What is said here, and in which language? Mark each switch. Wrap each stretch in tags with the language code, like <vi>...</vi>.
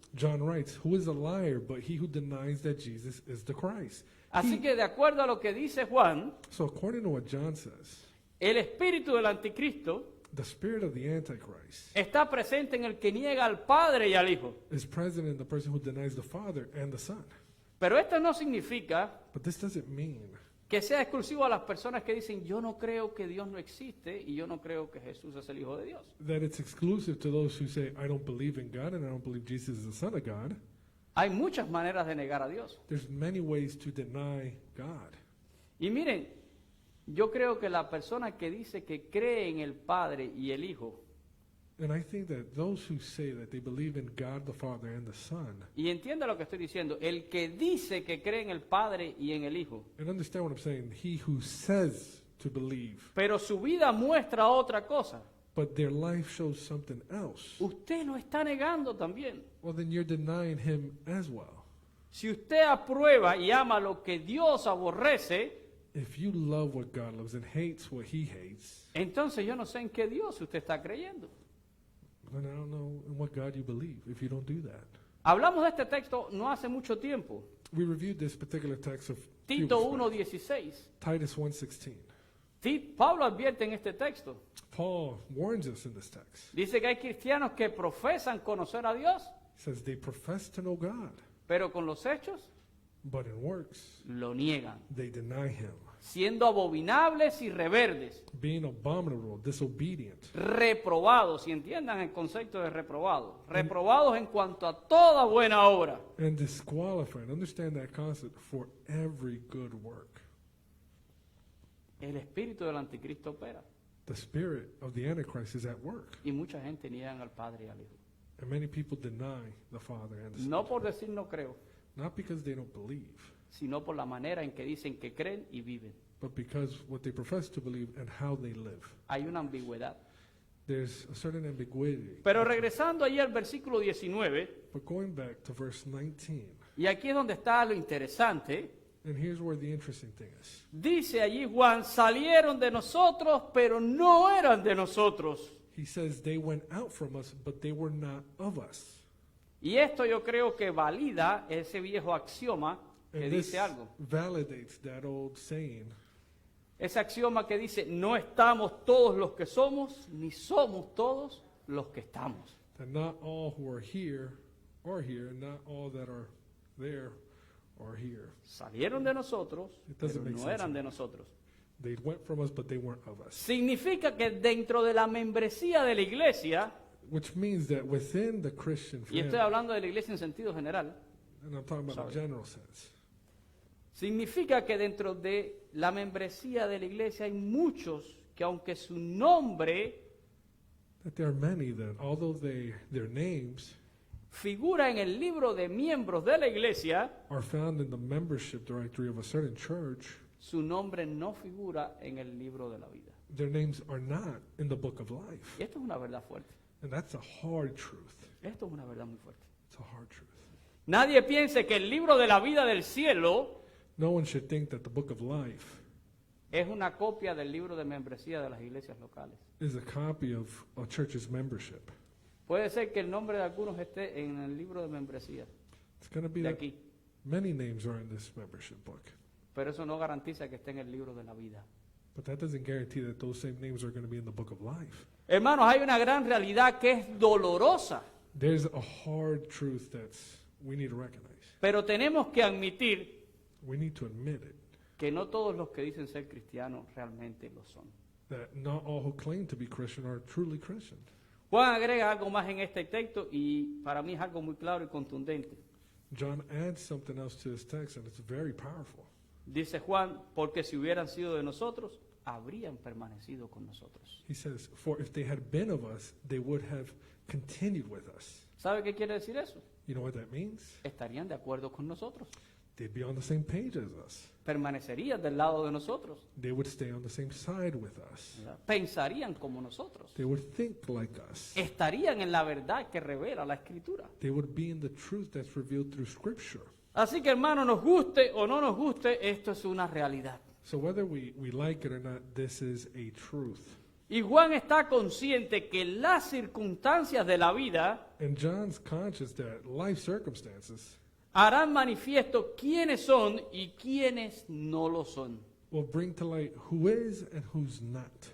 <en>John writes, who is a liar but he who denies that Jesus is the Christ?</en> <es>Así que de acuerdo a lo que dice Juan,</es> <en>So according to what John says,</en> <es>el espíritu del anticristo</es> <en>the spirit of the Antichrist</en> <es>está presente en el que niega al Padre y al Hijo.</es> <en>is present in the person who denies the Father and the Son.</en> <es>Pero esto no significa</es> <en>But this doesn't mean</en> <es>que sea exclusivo a las personas que dicen yo no creo que Dios no existe y yo no creo que Jesús es el Hijo de Dios.</es> <en>that it's exclusive to those who say, I don't believe in God and I don't believe Jesus is the Son of God.</en> <es>Hay muchas maneras de negar a Dios.</es> <en>There's many ways to deny God.</en> <es>Y miren, yo creo que la persona que dice que cree en el Padre y el Hijo,</es> <en>And I think that those who say that they believe in God the Father and the Son,</en> <es>y entienda lo que estoy diciendo, el que dice que cree en el Padre y en el Hijo,</es> <en>and understand what I'm saying, he who says to believe,</en> <es>pero su vida muestra otra cosa,</es> <en>but their life shows something else,</en> <es>usted lo está negando también.</es> <en>well, then you're denying him as well.</en> <es>Si usted aprueba y ama lo que Dios aborrece,</es> <en>If you love what God loves and hates what he hates,</en> <es>entonces yo no sé en qué Dios usted está creyendo.</es> <en>then I don't know in what God you believe if you don't do that.</en> <es>Hablamos de este texto no hace mucho tiempo.</es> <en>We reviewed this particular text of</en> <es>Tito 1:16.</es> <en>Titus 1:16.</en> <es>Pablo advierte en este texto.</es> <en>Paul warns us in this text.</en> <es>Dice que hay cristianos que profesan conocer a Dios,</es> <en>He says they profess to know God,</en> <es>pero con los hechos</es> <en>but in works</en> <es>lo niegan,</es> <en>they deny him,</en> <es>siendo abominables y reverdes,</es> <en>being abominable, disobedient,</en> <es>reprobados, y entiendan el concepto de reprobado, reprobados en cuanto a toda buena obra.</es> <en>and disqualified. Understand that concept for every good work.</en> <es>El espíritu del anticristo opera,</es> <en>The spirit of the Antichrist is at work,</en> <es>y mucha gente niegan al Padre y al Hijo.</es> <en>and many people deny the Father and the Son.</en> <es>No por decir no creo,</es> <en>Not because they don't believe,</en> <es>sino por la manera en que dicen que creen y viven.</es> <en>but because what they profess to believe and how they live.</en> <es>Hay una ambigüedad.</es> <en>There's a certain ambiguity.</en> <es>Pero regresando allí al versículo 19,</es> <en>But going back to verse 19,</en> <es>y aquí es donde está lo interesante,</es> <en>and here's where the interesting thing is.</en> <es>dice allí Juan, salieron de nosotros, pero no eran de nosotros.</es> <en>He says they went out from us, but they were not of us.</en> <es>Y esto yo creo que valida ese viejo axioma que</es> <en>And this</en> <es>dice algo.</es> <en>validates that old saying,</en> <es>Ese axioma que dice, no estamos todos los que somos, ni somos todos los que estamos.</es> <en>that not all who are here, and not all that are there are here.</en> <es>Salieron de nosotros,</es> <en>It</en> <es>pero</es> <en>doesn't make</en> <es>no</es> <en>sense.</en> <es>eran de nosotros.</es> <en>They went from us, but they weren't of us.</en> <es>Significa que dentro de la membresía de la iglesia,</es> <en>Which means that within the Christian</en> <es>y estoy</es> <en>family,</en> <es>hablando de la iglesia en sentido general,</es> <en>and I'm talking about Sorry. the general sense,</en> <es>significa que dentro de la membresía de la iglesia hay muchos que aunque su nombre</es> <en>that there are many that, although their names</en> <es>figura en el libro de miembros de la iglesia,</es> <en>are found in the membership directory of a certain church,</en> <es>su nombre no figura en el libro de la vida.</es> <en>their names are not in the book of life.</en> <es>Y esto es una verdad fuerte.</es> <en>And that's a hard truth.</en> <es>Esto es una verdad muy fuerte.</es> <en>It's a hard truth.</en> <es>Nadie piense que el libro de la vida del cielo</es> <en>No one should think that the book of life</en> <es>es una copia del libro de membresía de las iglesias locales.</es> <en>is a copy of a church's membership.</en> <es>Puede ser que el nombre de algunos esté en el libro de membresía</es> <en>It's going to be</en> <es>de</es> <en>that</en> <es>aquí,</es> <en>many names are in this membership book.</en> <es>pero eso no garantiza que esté en el libro de la vida.</es> <en>But that doesn't guarantee that those same names are going to be in the book of life.</en> <es>Hermanos, hay una gran realidad que es dolorosa,</es> <en>There's a hard truth that's we need to recognize.</en> <es>pero tenemos que admitir</es> <en>We need to admit it,</en> <es>que no todos los que dicen ser cristianos realmente lo son.</es> <en>that not all who claim to be Christian are truly Christian.</en> <es>Juan agrega algo más en este texto y para mí es algo muy claro y contundente.</es> <en>John adds something else to his text, and it's very powerful.</en> <es>Dice Juan, porque si hubieran sido de nosotros, habrían permanecido con nosotros.</es> <en>He says, for if they had been of us, they would have continued with us.</en> <es>¿Sabe qué quiere decir eso?</es> <en>You know what that means?</en> <es>Estarían de acuerdo con nosotros.</es> <en>They'd be on the same page as us.</en> <es>Permanecerían del lado de nosotros.</es> <en>They would stay on the same side with us.</en> <es>¿Verdad? Pensarían como nosotros.</es> <en>They would think like us.</en> <es>Estarían en la verdad que revela la Escritura.</es> <en>They would be in the truth that's revealed through Scripture.</en> <es>Así que hermano, nos guste o no nos guste, esto es una realidad.</es> <en>So whether we like it or not, this is a truth.</en> <es>Y Juan está consciente que las circunstancias de la vida</es> <en>And John's conscious that life circumstances</en> <es>harán manifiesto quiénes son y quiénes no lo son.</es> <en>will bring to light who is and who's not.</en>